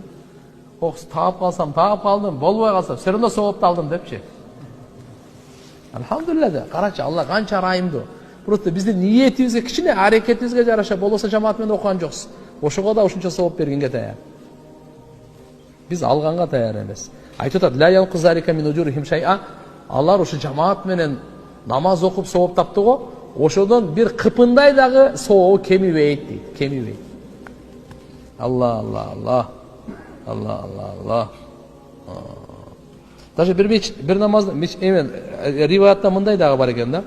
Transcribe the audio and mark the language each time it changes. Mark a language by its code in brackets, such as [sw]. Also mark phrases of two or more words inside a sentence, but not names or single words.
[ky] Таап калсам, таап калдым, болбой калса, [ru] все равно [ky] соопту алдым депчи. Алхамдулилlah да, карачы, Алла канча райымдуу. Просто биздин ниетибизге, кичине аракетибизге жараша болбосо жамаат менен окуган жоксуз. Ошого да ушунча сооп бергенге даяр. Биз алганга даяр эмес. Айтып атат: [ar] "لا ينقص ذلك من أجورهم شيئا". [ky] Алар ушу жамаат менен намаз окуп сооп таптı го, ошодон бир кыпындай дагы сообу кемибейт дейт, кемибейт. Алла. Даже бир намазда риваятта мындай дагы бар экен да.